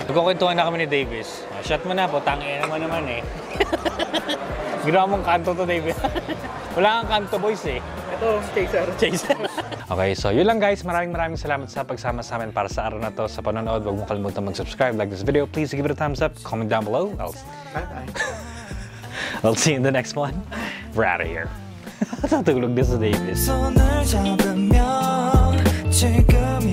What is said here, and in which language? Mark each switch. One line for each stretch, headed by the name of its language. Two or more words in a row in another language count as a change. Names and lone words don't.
Filipino: Nagkukwentuhan na kami ni Davis. Shot mo na po, tangin naman eh. Ginawa mong kanto to, Davis. Wala kang kanto, boys eh. Ito, chaser. Okay, so yun lang guys. Maraming salamat sa pagsama sa amin para sa araw na to. Sa panonood, huwag mo kalimutan mag-subscribe,
English: like this video. Please give it a thumbs up, comment down below. I'll see you in the next one. We're out of here.
Filipino: Natutulog din sa Davis.
Korean: 손을 잡으면 지금